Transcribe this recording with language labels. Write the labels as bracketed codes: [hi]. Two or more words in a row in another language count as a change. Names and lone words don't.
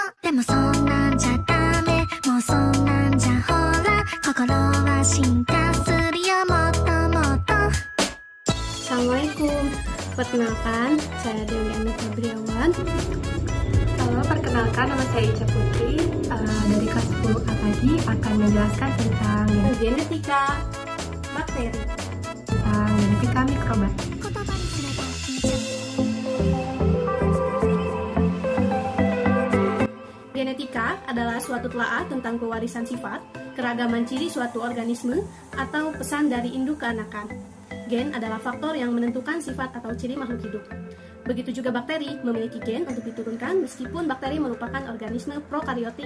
[ja] でもそんなんじゃダメもうそんなんじゃほら心は進化するよもっともっと [id] Assalamualaikum, perkenalkan saya Dewi Anu Febriawan. Halo, perkenalkan nama saya Ica Putri dari kelas 10A tadi akan menjelaskan tentang Genetika bakteri. genetika mikroba. [ja] 言葉にすればいいじゃん [id] Genetika adalah suatu telaah tentang pewarisan sifat, keragaman ciri suatu organisme, atau pesan dari induk ke anakan. Gen adalah faktor yang menentukan sifat atau ciri makhluk hidup. Begitu juga bakteri memiliki gen untuk diturunkan meskipun bakteri merupakan organisme prokariotik.